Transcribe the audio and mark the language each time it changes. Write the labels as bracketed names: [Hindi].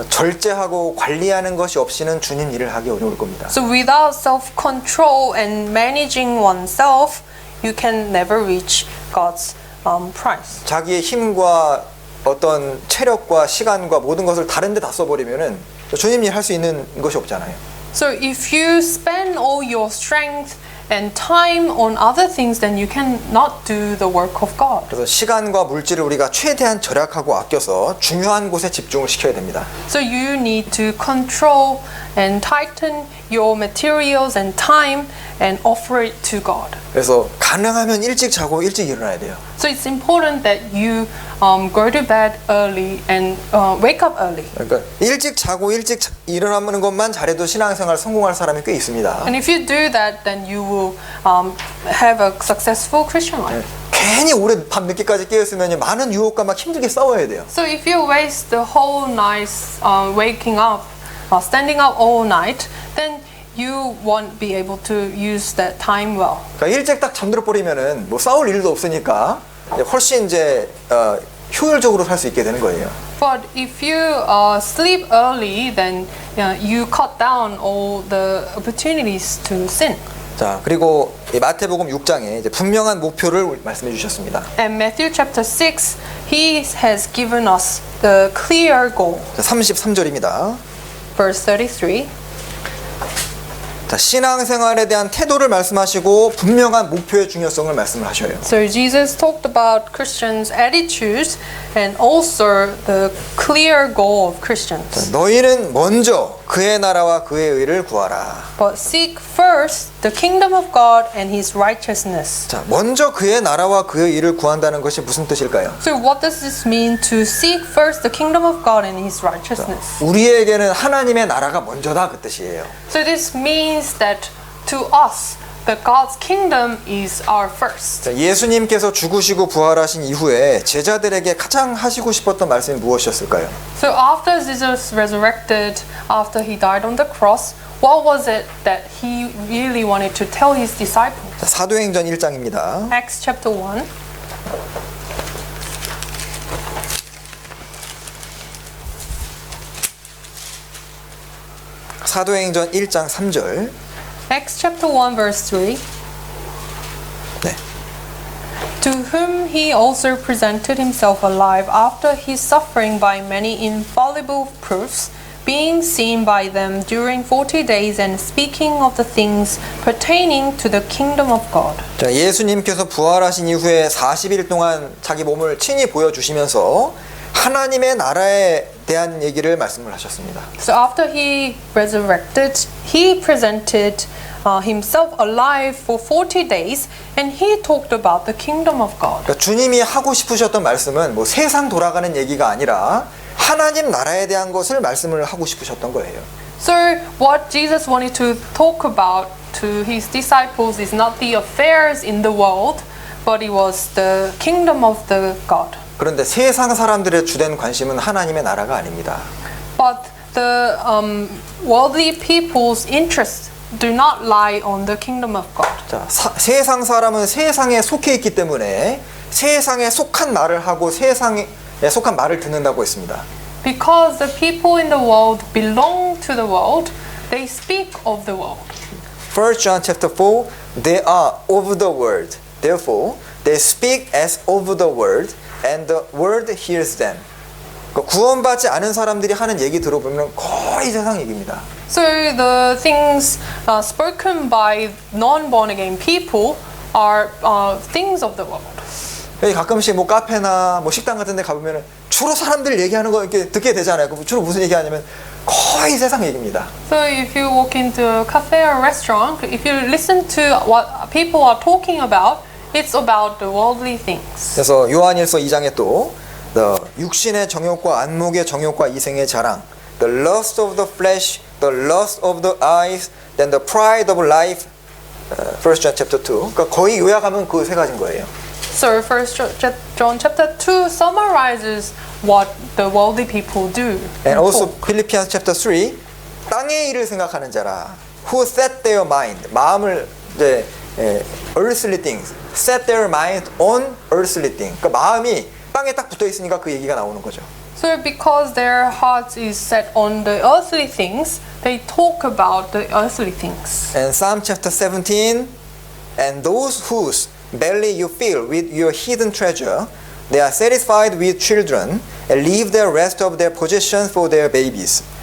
[Korean] 절제하고 관리하는 것이 없이는 주님 일을 하기 어려울 겁니다. [English] So without self-control and managing oneself, you can never reach God's prize. [Korean] 자기의 힘과 어떤 체력과 시간과 모든 것을 다른 데 다 써버리면은 주님 일 할 수 있는 것이 없잖아요. [English] So if you spend all your strength and time on other things, then you cannot do the work of God. [Korean] 그래서 시간과 물질을 우리가 최대한 절약하고 아껴서 중요한 곳에 집중을 시켜야 됩니다. [English] So you need to control and tighten your materials and time and offer it to God. [Korean] 그래서 가능하면 일찍 자고 일찍 일어나야 돼요. [English] So it's important that you go to bed early and wake up early. [Korean] 그러니까 일찍 자고 일찍 일어나는 것만 잘해도 신앙생활 성공할 사람이 꽤 있습니다. [English] And if you do that, then you will have a successful Christian life. [Korean] 괜히 오래 밤 늦게까지 깨었으면 많은 유혹과 막 힘들게 싸워야 돼요. [English] So if you waste the whole night waking up, standing up all night, then you won't be able to use that time well. [Korean] 그러니까 일찍 딱 잠들어 버리면은 뭐 싸울 일도 없으니까 훨씬 이제 효율적으로 살 수 있게 되는 거예요. [English] But if you sleep early, then you cut down all the opportunities to sin. [Korean] 자, 그리고 이 마태복음 6장에 이제 분명한 목표를 말씀해 주셨습니다. [English] And Matthew chapter 6, he has given us the clear goal. [Korean] 33절입니다. [English] Verse 33. [Korean] 자, 신앙생활에 대한 태도를 말씀하시고 분명한 목표의 중요성을 말씀을 하셔요. [English] So Jesus talked about Christians' attitudes and also the clear goal of Christians. [Korean] 너희는 먼저 그의 나라와 그의 의를 구하라. [English] But seek first the kingdom of God and His righteousness. [Korean] 자, 먼저 그의 나라와 그의 의를 구한다는 것이 무슨 뜻일까요? [English] So what does this mean to seek first the kingdom of God and His righteousness? [Korean] 우리에게는 하나님의 나라가 먼저다 그 뜻이에요. [English] So this means that to us, that God's kingdom is our first. [Korean] 자, 예수님께서 죽으시고 부활하신 이후에 제자들에게 가장 하시고 싶었던 말씀이 무엇이었을까요? [English] So after Jesus resurrected, after He died on the cross, what was it that He really wanted to tell His disciples? [Korean] 자, 사도행전 1장입니다. [English] Acts chapter 1. [Korean] 사도행전 1장 3절. [English] Acts chapter 1 verse 3. [Korean] 네. [English] To whom he also presented himself alive after his suffering by many infallible proofs, being seen by them during 40 days and speaking of the things pertaining to the kingdom of God. [Korean] 자, 예수님께서 부활하신 이후에 40일 동안 자기 몸을 친히 보여주시면서 하나님의 나라에 대한 얘기를 말씀을 하셨습니다. [English] So after he resurrected, he presented himself alive for 40 days and he talked about the kingdom of God. [Korean] 그러니까 주님이 하고 싶으셨던 말씀은 뭐 세상 돌아가는 얘기가 아니라 하나님 나라에 대한 것을 말씀을 하고 싶으셨던 거예요. [English] So what Jesus wanted to talk about to his disciples is not the affairs in the world, but it was the kingdom of the God. [Korean] 그런데 세상 사람들의 주된 관심은 하나님의 나라가 아닙니다. [English] But the worldly people's interests do not lie on the kingdom of God. [Korean] 자, 세상 사람은 세상에 속해 있기 때문에 세상에 속한 말을 하고 세상에 속한 말을 듣는다고 했습니다. [English] Because the people in the world belong to the world, they speak of the world. 1 John chapter 4, they are of the world. Therefore, they speak as of the world, and the world hears them. [Korean] 그러니까 구원받지 않은 사람들이 하는 얘기 들어보면 거의 세상 얘기입니다. [English] So the things spoken by non-born again people are things of the world. [Korean] 가끔씩 뭐 카페나 뭐 식당 같은 데 가보면 주로 사람들 얘기하는 거 이렇게 듣게 되잖아요. 주로 무슨 얘기하냐면 거의 세상 얘기입니다. [English] So if you walk into a cafe or restaurant, if you listen to what people are talking about, it's about the worldly things. [Korean] 그래서 요한일서 2장에 또 [English] the [Korean] 육신의 정욕과 안목의 정욕과 이생의 자랑, [English] the lust of the flesh, the lust of the eyes, then the pride of life. 1 John chapter 2. [Korean] 그러니까 거의 요약하면 그 세 가지인 거예요. [English] So First John chapter 2 summarizes what the worldly people do. And also talk. Philippians chapter 3 [Korean] 땅의 일을 생각하는 자라 [English] who set their mind [Korean] 마음을 이제 [English] earthly things set their mind on earthly things [Korean] 그러니까 마음이 땅에 딱 붙어 있으니까 그 얘기가 나오는 거죠. [English] So because their hearts is set on the earthly things, they talk about the earthly things. And Psalm chapter 17 and those whose belly you fill with your hidden treasure they are satisfied with children and leave the rest of their possessions for their babies.